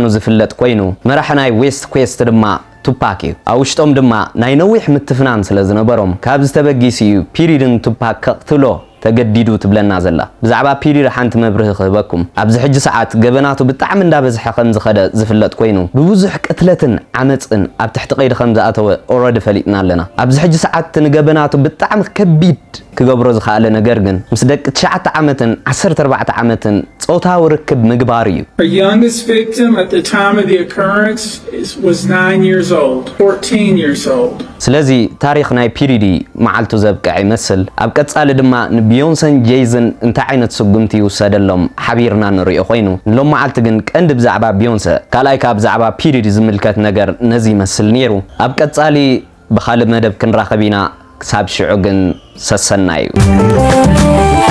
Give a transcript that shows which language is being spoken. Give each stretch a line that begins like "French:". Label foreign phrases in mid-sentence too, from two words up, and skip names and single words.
Tigrinya: ዝፍለጥ ኮይኑ መራሒ ናይ ዌስት ኩዌስት ድማ ቱፓክ እዩ ኣብ ውሽጦም ድማ ናይ ነዊሕ ምትፍናን ስለ ዝነበሮም ካብ ዝተበጊስ እዩ ፒዲድን ቱፓክ ከቕትሎ ተገዲዱ ትብለና ዘላ ብዛዕባ ፒዲድ ሓንቲ መብርህ ክህበኩም ኣብዚ ሕጂ ሰዓት ገበናቱ ብጣዕሚ እንዳበዝሐ ከም ዝኸደ ዝፍለጥ ኮይኑ ብብዙሕ ቅትለትን ዓመፅን ኣብ ትሕቲ ቀይዲ ከም ዝኣተወ ኦልሬዲ ፈሊጥና ኣለና ኣብዚ ሕጂ ሰዓት ንገበናቱ ብጣዕሚ ከቢድ ክገብሮ ዝኽኣለ ነገር ግን ምስ ደቂ 9 ዓመትን 14 ዓመትን ጾታዊ ርክብ ምግባር እዩ
English: Our youngest victim at the time of the occurrence was 9 years old, 14 years old.
Tigrinya: ስለዚ ታሪኽ ናይ ፒዲዲ መዓልቱ ዘብቅዕ ይመስል ኣብ ቀጻሊ ድማ ንቢዮንሰን ጄይዝን እንታይ ዓይነት ስጉምቲ ይውሰደሎም ሓቢርና ንሪኦ ኮይኑ ሎም መዓልቲ ግን ቀንዲ ብዛዕባ ቢዮንሰ ካልኣይ ካብ ብዛዕባ ፒዲዲ ዝምልከት ነገር ነዚ ይመስል ነይሩ ኣብ ቀጻሊ ብኻልእ መደብ ክንራኸብ ኢና ክሳብ ሽዑ ግን ሰሰና እዩ